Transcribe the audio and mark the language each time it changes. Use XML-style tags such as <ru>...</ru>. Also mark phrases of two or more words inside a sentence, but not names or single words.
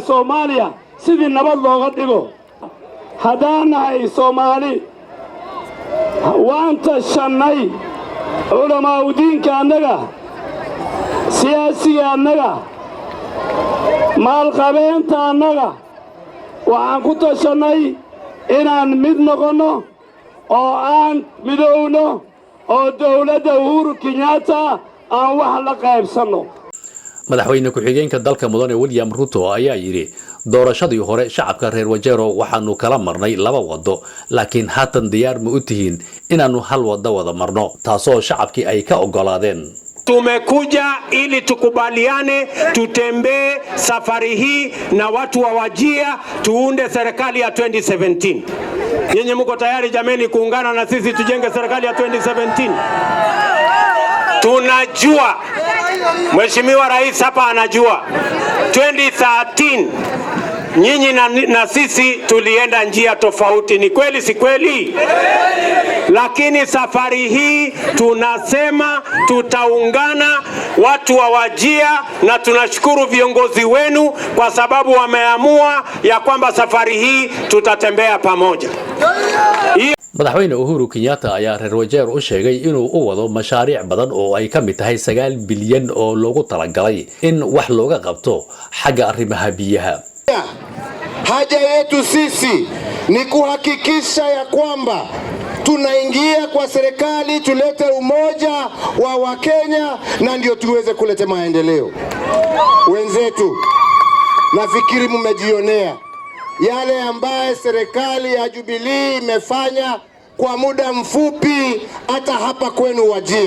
<so>Soomaaliya sidii nabad looga dhigo hadaanahay Soomaali waanta shanay culamaa diinka annaga siyaasiga annaga maalqabeenta annaga waxaan ku tashanay inaan mid noqono oo aan midowno oo dowladda Uhuru Kenyatta aan wax la qaybsano madaxweyne ku xigeenka dalka mudane William Ruto ayaa yiri doorashadii hore shacabka reer Wajeer waxaanu kala marnay laba wado laakiin haatan diyaar ma u tihiin inaanu hal wado wada marno taasoo shacabkii ay ka ogolaadeen</so> <sw>Tumekuja ili tukubaliane tutembee safari hii na watu wa Wajia tuunde serikali ya 2017. Yenye mko tayari jameni kuungana na sisi tujenge serikali ya 2017? Tunajua Mheshimiwa Rais hapa anajua 2013 nyinyi na sisi tulienda njia tofauti, ni kweli si kweli? Lakini safari hii tunasema tutaungana watu wa Wajia na tunashukuru viongozi wenu kwa sababu wameamua ya kwamba safari hii tutatembea pamoja.</sw> <so>madaxweyne Uhuru Kenyatta ayaa reer Wajeer u sheegay inuu u wado mashaariic badan oo ay ka mid tahay 9 bilyan oo loogu talagalay in wax looga qabto xagga arrimaha biyaha.</so> <sw>Haja yetu sisi ni kuhakikisha ya kwamba tunaingia kwa serikali tulete umoja wa Wakenya na ndio tuweze kuleta maendeleo. Wenzetu, nafikiri mmejionea yale ambaye serikali ya Jubilee imefanya kwa muda mfupi hata hapa kwenu Wajir.</sw>